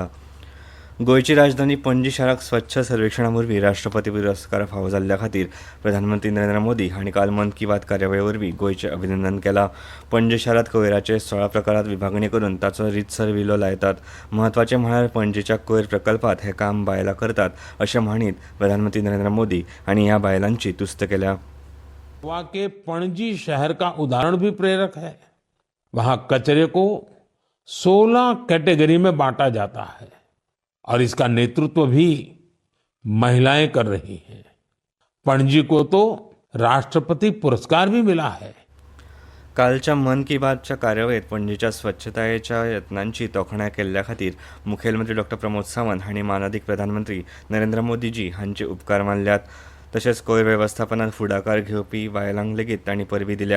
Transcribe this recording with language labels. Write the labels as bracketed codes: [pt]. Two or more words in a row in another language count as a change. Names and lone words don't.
[kok] गोंयची राजधानी पणजी शाराक स्वच्छ सर्वेक्षणा वरवीं राष्ट्रपती पुरस्कार फावो जाल्ल्या खातीर प्रधानमंत्री नरेंद्र मोदी हांणी काल मन की बात कार्यावळी वरवीं गोंयचें अभिनंदन केलां. पणजी शारांत कोयराचे 16 प्रकारांत विभागणी करून ताचो रितसर विलो लायतात. म्हत्वाचें म्हळ्यार पणजेच्या कोयर प्रकल्पांत हें काम बायलां करतात अशें म्हणीत प्रधानमंत्री नरेंद्र मोदी हांणी ह्या बायलांची तुस्त केल्या. [hi] गोवा के पणजी शहर का उदाहरण भी प्रेरक है। वहां कचरे को 16 कैटेगरी में बांटा जाता है और इसका नेतृत्व भी महिलाएं कर रही हैं। पणजी को तो राष्ट्रपति पुरस्कार भी मिला है. [kok] कालच्या मन की बातच्या कार्यावळीत पणजीच्या स्वच्छतायेच्या यत्नांची तोखणाय केल्ल्या खातीर मुखेलमंत्री डॉ. प्रमोद सावंत हांणी माननीय प्रधानमंत्री नरेंद्र मोदीजी हांचे उपकार मानल्यात. तशेंच कोयर वेवस्थापनात फुडाकार घेवपी बायलांक लेगीत तांणी परबी दिल्या.